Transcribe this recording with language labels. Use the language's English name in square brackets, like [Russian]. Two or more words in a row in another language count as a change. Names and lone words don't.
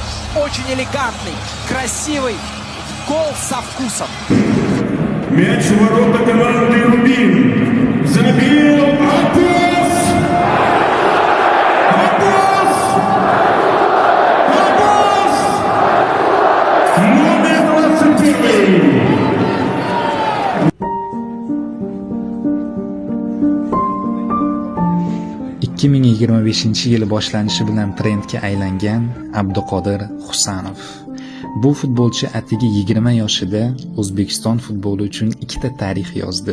[Russian] Очень элегантный, красивый, гол со вкусом. Мяч в ворота команды «Рубин». Забил Аббос! Аббос! Аббос! Номер 21. [Uzbek] 2025-yil boshlanishi bilan trendga aylangan Abduqodir Husanov. Bu futbolchi atigi 20 yoshida O'zbekiston futboli uchun 2 ta tarix yozdi.